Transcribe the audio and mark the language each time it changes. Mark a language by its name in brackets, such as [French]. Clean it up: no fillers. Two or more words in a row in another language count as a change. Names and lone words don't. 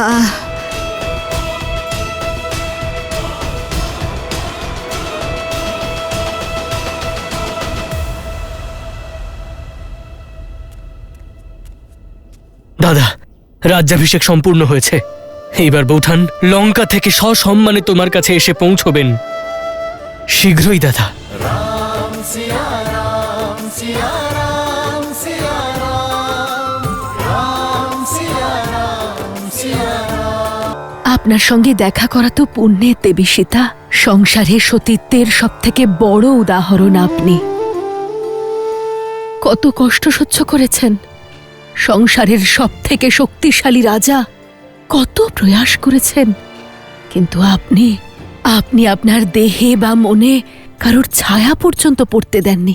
[Bangla] দাদা, রাজ্যাভিষেক সম্পূর্ণ হয়েছে। এইবার বৌঠান লঙ্কা থেকে সসম্মানে তোমার কাছে এসে পৌঁছবেন। শীঘ্রই দাদা। [Hindi] राम सिया राम सिया राम सिया राम राम सिया राम सिया राम। [Bangla] আপনার সঙ্গে দেখা করা তো পুণ্যের, দেবী সীতা। সংসারে সতীত্বের সব থেকে বড় উদাহরণ আপনি। কত কষ্ট সহ্য করেছেন। সংসারের সব থেকে শক্তিশালী রাজা, কত প্রয়াস করেছেন, কিন্তু আপনি আপনার দেহে বা মনে কারোর ছায়া পর্যন্ত পড়তে দেননি।